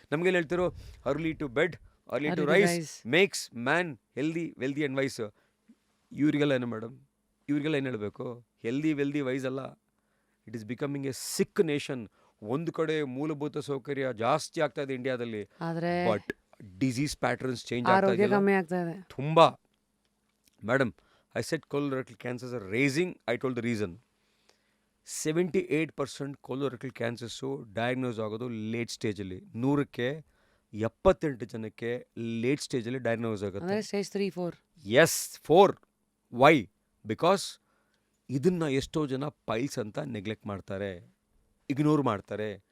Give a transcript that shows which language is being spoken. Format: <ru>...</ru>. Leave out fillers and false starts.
<kn>ನಮಗೆಲ್ಲ ಹೇಳ್ತಿರೋ</kn> <en>Early to bed, early to rise makes man healthy, wealthy and wise.</en> <kn>ಇವರಿಗೆಲ್ಲ ಏನು ಮೇಡಮ್, ಇವರಿಗೆಲ್ಲ ಏನು ಹೇಳಬೇಕು? ಹೆಲ್ದಿ ವೆಲ್ದಿ ವೈಸ್ ಅಲ್ಲ,</kn> <en>It is becoming a sick nation.</en> <kn>ಒಂದು ಕಡೆ ಮೂಲಭೂತ ಸೌಕರ್ಯ ಜಾಸ್ತಿ ಆಗ್ತಾ ಇದೆ ಇಂಡಿಯಾದಲ್ಲಿ, ಆದ್ರೆ ಬಟ್ ಡಿಸೀಸ್ ಪ್ಯಾಟರ್ನ್ಸ್ ಚೇಂಜ್ ಆಗ್ತಾ ಆರೋಗ್ಯ ಇದೆಯಲ್ಲ ಕಮ್ಮಿ ಆಗ್ತಾ ಇದೆ. ತುಂಬ.</kn> <en>Madam, I said colorectal cancers are raising. I told the reason.</en> <kn>78% colorectal cancers diagnose ಆಗೋದು ಲೇಟ್ ಸ್ಟೇಜಲ್ಲಿ. 100ಕ್ಕೆ 78 ಜನಕ್ಕೆ ಲೇಟ್ ಸ್ಟೇಜಲ್ಲಿ ಡಯಾಗ್ನೋಸ್ ಆಗುತ್ತೆ. ಅಂದ್ರೆ ಸ್ಟೇಜ್ 3-4. ಎಸ್, 4. ವೈ? ಬಿಕಾಸ್ ಇದನ್ನು ಎಷ್ಟೋ ಜನ ಪೈಲ್ಸ್ ಅಂತ ನೆಗ್ಲೆಕ್ಟ್ ಮಾಡ್ತಾರೆ, ಇಗ್ನೋರ್ ಮಾಡ್ತಾರೆ.</kn>